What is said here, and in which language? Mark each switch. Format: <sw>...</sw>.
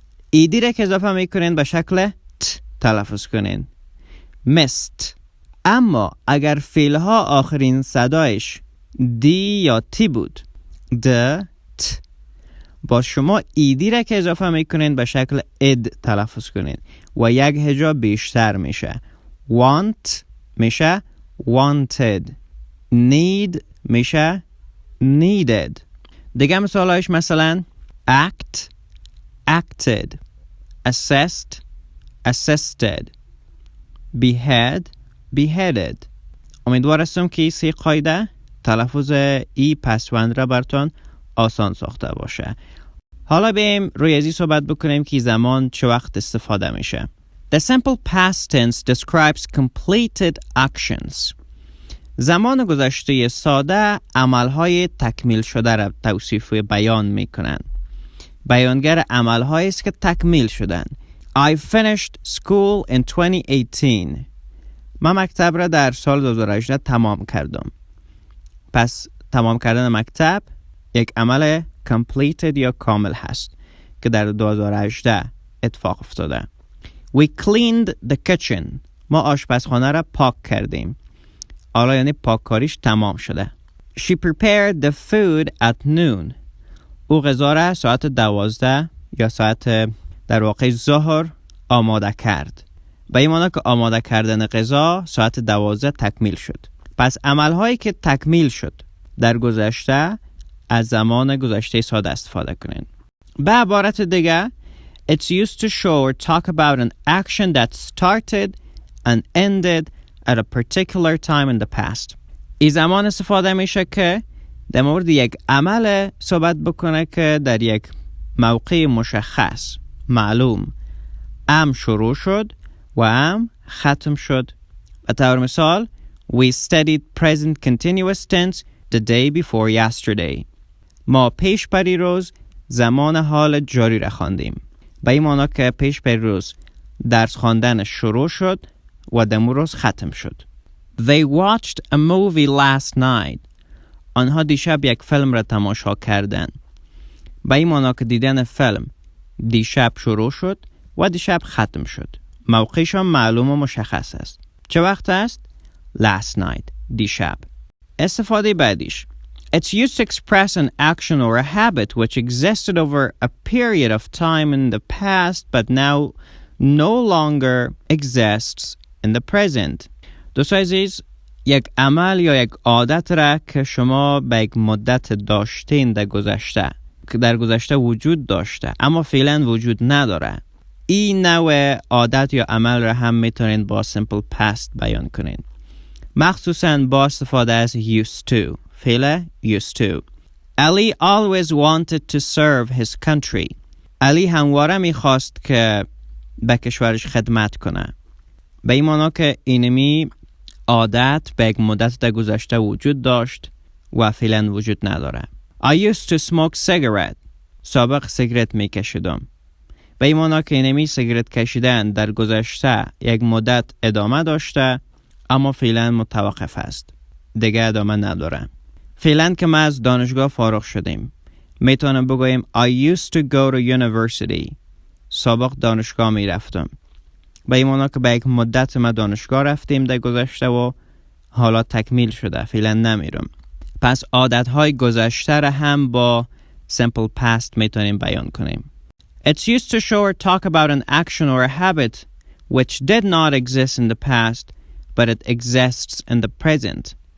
<fa>ایدی را که اضافه میکنین به شکل ت تلفظ کنین، missed. اما اگر فعل ها آخرین صدایش دی یا تی بود، د ت، با شما ایدی را که اضافه میکنین به شکل اد تلفظ کنین و یک هجا بیشتر میشه.</fa> <en>want میشه wanted، need میشه needed. دیگه مثالایش مثلا act، acted، assessed، assisted، behead، beheaded.</en> <fa>امیدوار هستم که سی قاعده تلفظ ای پسوند را براتون آسان ساخته باشه. حالا بریم روی ازی صحبت بکنیم که زمان چه وقت استفاده میشه.</fa> <en>The simple past tense describes completed actions.</en> <fa>زمان گذشته ساده عملهای تکمیل شده را توصیف و بیان میکنن. بیانگر عملهایی است که تکمیل شدن.</fa> <en>I finished school in 2018.</en> <fa>من مکتب را در سال 2018 تمام کردم. پس تمام کردن مکتب یک عمل completed یا کامل هست که در 2018 اتفاق افتاده.</fa> <en>We cleaned the kitchen.</en> <fa>ما آشپزخانه را پاک کردیم. حالا یعنی پاککاریش تمام شده.</fa> <en>She prepared the food at noon.</en> <fa>او غذا را ساعت 12 یا ساعت در واقع ظهر آماده کرد. به این معنی که آماده کردن غذا ساعت 12 تکمیل شد. پس عملهایی که تکمیل شد در گذشته از زمان گذشته ساده استفاده کنین. به عبارت دیگه</fa> <en>it's used to show or talk about an action that started and ended at a particular time in the past.</en> <fa>این زمان استفاده میشه که در مورد یک عمل صحبت بکنه که در یک موقع مشخص معلوم شروع شد و ختم شد. به طور مثال</fa> <en>we studied present continuous tense the day before yesterday.</en> <fa>ما پیش پری روز زمان حال جاری را خواندیم. به این معنی که پیش پری روز درس خواندن شروع شد و دمو روز ختم شد.</fa> <en>They watched a movie last night.</en> <fa>آنها دیشب یک فیلم را تماشا کردند. به این معنی که دیدن فیلم دیشب شروع شد و دیشب ختم شد. موقعشان معلوم و مشخص است. چه وقت است؟</fa> <en>Last night.</en> <fa>دیشب. استفاده بعدیش.</fa> <en>It's used to express an action or a habit which existed over a period of time in the past but now no longer exists in the present.</en> <fa>دوستان عزیز، یک عمل یا یک عادت را که شما به یک مدت داشتین در گذشته که در گذشته وجود داشته اما فعلا وجود نداره، این نوع عادت یا عمل را هم میتونین با simple past بیان کنین، مخصوصا با استفاده از used to. فعل used to.</fa> <en>Ali always wanted to serve his country.</en> <fa>علی همواره میخواست که به کشورش خدمت کنه. به این معنی که اینمی عادت به یک مدت در گذشته وجود داشت و فعلا وجود نداره.</fa> <en>I used to smoke cigarette.</en> <fa>سابق سیگرت میکشیدم. به این معنی که اینمی سیگرت کشیدن در گذشته یک مدت ادامه داشته اما فعلا متوقف است. دیگه ادامه نداره. فعلا که ما از دانشگاه فارغ شدیم. میتونم بگویم</fa> <en>I used to go to university.</en> <fa>سابق دانشگاه می رفتم. به این معنی که به یک مدت ما دانشگاه رفتیم در گذشته و حالا تکمیل شده. فعلا نمیرم. پس عادتهای گذشته را هم با simple past میتونیم بیان کنیم.</fa> <en>It's used to show or talk about an action or a habit which did not exist in the past but it exists in the present.</en>